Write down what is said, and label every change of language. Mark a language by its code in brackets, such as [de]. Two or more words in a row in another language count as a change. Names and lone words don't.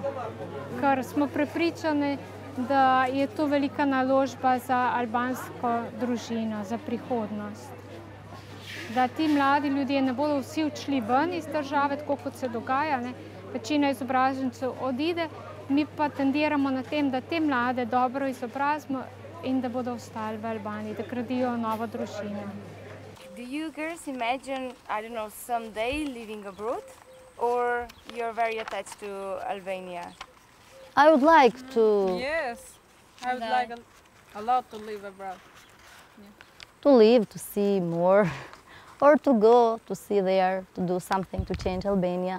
[sl] Ker smo prepričani, da je to velika naložba za albansko družino, za prihodnost. Da ti mladi ljudje ne bodo vsi odšli ven iz države, tako kot se dogaja, večina izobražencev odide, mi pa tendiramo na tem, da te mlade dobro izobrazimo in da bodo ostali v Albaniji, da gradijo novo družino. [en] Do you girls imagine, I don't know, someday living abroad, or you're very attached to Albania? I would like to Yes, I would like a lot to live abroad. live, to see more, or to go to see there, to do something to change Albania.